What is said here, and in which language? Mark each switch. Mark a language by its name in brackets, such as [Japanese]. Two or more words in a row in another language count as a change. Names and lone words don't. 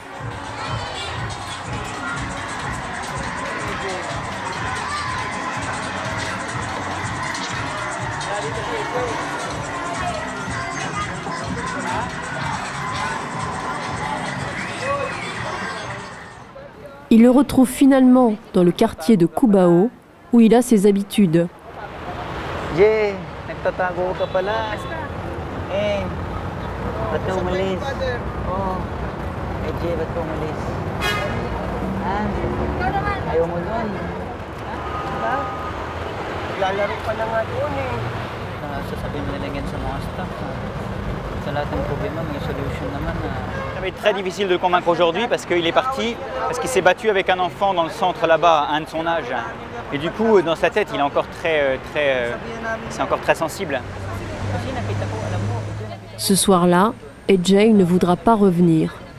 [French] Il le retrouve finalement dans le quartier de Cubao, où il a ses habitudes. [Filipino] Jay, nagtatago ka pala. Ba't ka umalis? Oh, Jay, ba't ka umalis? Ayaw mo doon? Diba? Lalaro pa lang nga doon sasabihin nila yan sa mga staff. Sa lahat ng problema, may solution naman. [French] Ça va être très difficile de le convaincre aujourd'hui parce qu'il est parti, parce qu'il s'est battu avec un enfant dans le centre là-bas, un de son âge. Et du coup, dans sa tête, il est encore c'est encore très sensible. Ce soir-là, AJ ne voudra pas revenir.